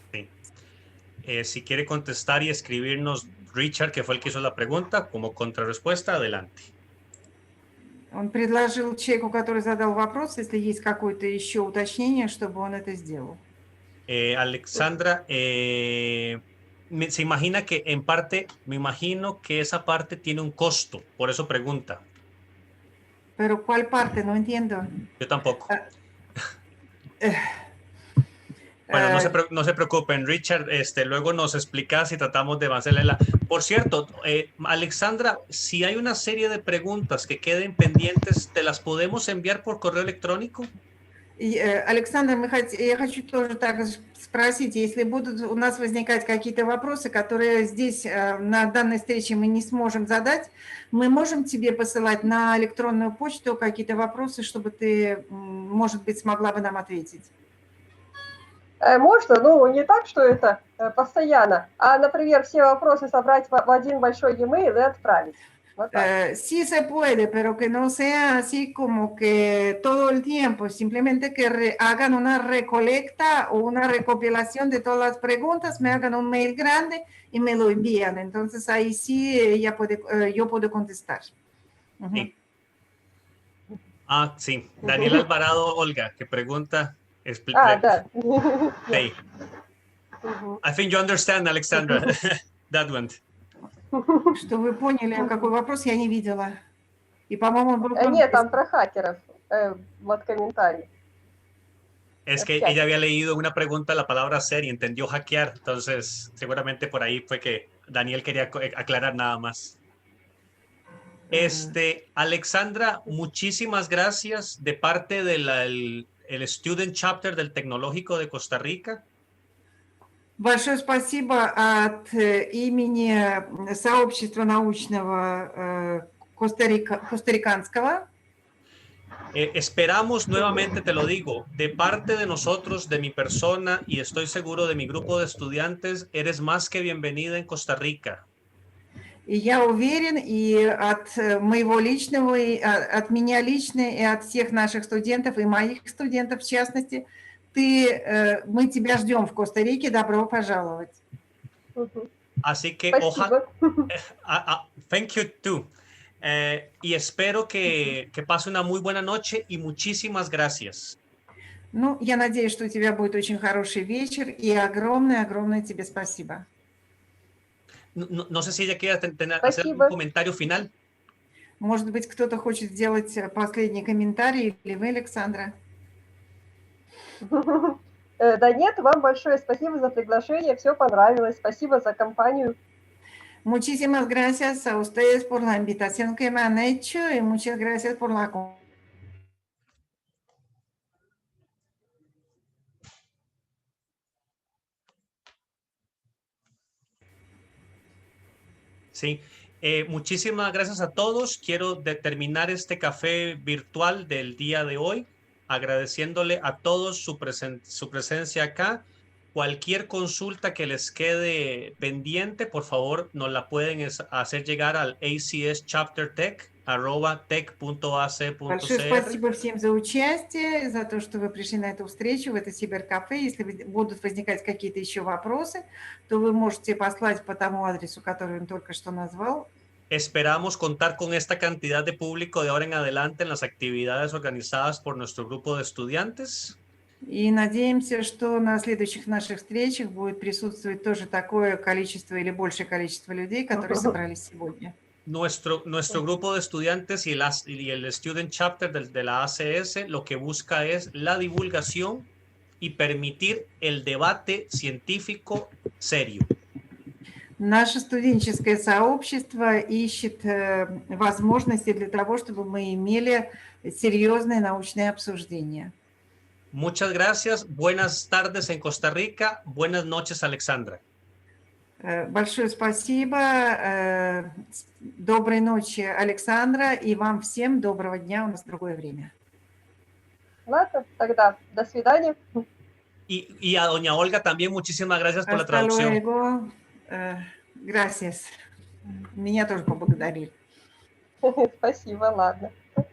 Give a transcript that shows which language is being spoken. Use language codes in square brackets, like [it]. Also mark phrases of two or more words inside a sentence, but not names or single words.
[es] Sí. Si quiere contestar y escribirnos, Richard, que fue el que hizo la pregunta, como contrarrespuesta, adelante. [ru] Он предложил человеку, который задал вопрос, если есть какое-то еще уточнение, чтобы он это сделал. [es] Alexandra, se imagina que en parte, me imagino que esa parte tiene un costo, por eso pregunta. ¿Pero cuál parte? No entiendo. Yo tampoco. Bueno, no se preocupen, Richard, luego nos explicas y tratamos de avanzarle. Por cierto, Alexandra, si hay una serie de preguntas que queden pendientes, ¿te las podemos enviar por correo electrónico? [ru] Александр, я хочу тоже так спросить, если будут у нас возникать какие-то вопросы, которые здесь на данной встрече мы не сможем задать, мы можем тебе посылать на электронную почту какие-то вопросы, чтобы ты, может быть, смогла бы нам ответить? Можно, но не так, что это постоянно, а, например, все вопросы собрать в один большой e-mail и отправить. Вот так. [es] Sí se puede, pero que no sea así como que todo el tiempo, simplemente que hagan una recolecta o una recopilación de todas las preguntas, me hagan un mail grande y me lo envían. Entonces ahí sí yo puedo contestar. Sí. Sí. Daniel Alvarado, Olga, que pregunta. [ru] Да. [en] Hey. I think you understand, Alexandra, that one. [ru] Что вы поняли, какой вопрос я не видела. И, по-моему, он был Нет, там про хакеров. Вот комментарий. [es] Es que ella había leído una pregunta la palabra ser y entendió hackear, entonces seguramente por ahí fue que Daniel quería aclarar nada más. Alexandra, muchísimas gracias de parte del el [en] Student Chapter [es] del Tecnológico de Costa Rica. [ru] Большое спасибо от имени сообщества научного костариканского. [es] Esperamos nuevamente, te lo digo, de parte de nosotros, de mi persona y estoy seguro de mi grupo de estudiantes, eres más que bienvenida en Costa Rica. [ru] И я уверен, и от моего личного, и от меня лично, и от всех наших студентов, и моих студентов в частности, мы тебя ждем в Коста-Рике, добро пожаловать. [es] Así que ojalá. [en] Thank you too. [es] Y espero que pase una muy buena noche y muchísimas gracias. [ru] Ну, я надеюсь, что у тебя будет очень хороший вечер, и огромное тебе спасибо. [es] No sé si ella quiere hacer un comentario final. [ru] Может быть, кто-то хочет сделать последний комментарий, или вы, Александра? Да нет, вам большое спасибо за приглашение, все понравилось, спасибо за компанию. [es] Muchísimas gracias a ustedes por la invitación que me han hecho y muchas gracias por la Sí, muchísimas gracias a todos. Quiero terminar este café virtual del día de hoy agradeciéndole a todos su presencia acá. Cualquier consulta que les quede pendiente, por favor, nos la pueden hacer llegar al acschaptertech@tech.ac.cr. [ru] Большое спасибо всем за участие, за то, что вы пришли на эту встречу, в это Сиберкафе. Если будут возникать какие-то еще вопросы, то вы можете послать по тому адресу, который он только что назвал. [es] Esperamos contar con esta cantidad de público de ahora en adelante en las actividades organizadas por nuestro grupo de estudiantes. [ru] И надеемся, что на следующих наших встречах будет присутствовать тоже такое количество или большее количество людей, которые собрались сегодня. [es] Nuestro grupo de estudiantes y el [en] Student Chapter [es] de la ACS lo que busca es la divulgación y permitir el debate científico serio. [ru] Наше студенческое сообщество ищет возможности для того, чтобы мы имели серьезные научные обсуждения. [es] Muchas gracias. Buenas tardes en Costa Rica. Buenas noches, Alexandra. [ru] Большое спасибо. Доброй ночи, Александра, и вам всем доброго дня. У нас другое время. Ладно, тогда до свидания. [es] Y a doña Olga también muchísimas gracias por la Hasta traducción. luego. Gracias. [ru] Меня тоже поблагодарили. Спасибо, ладно.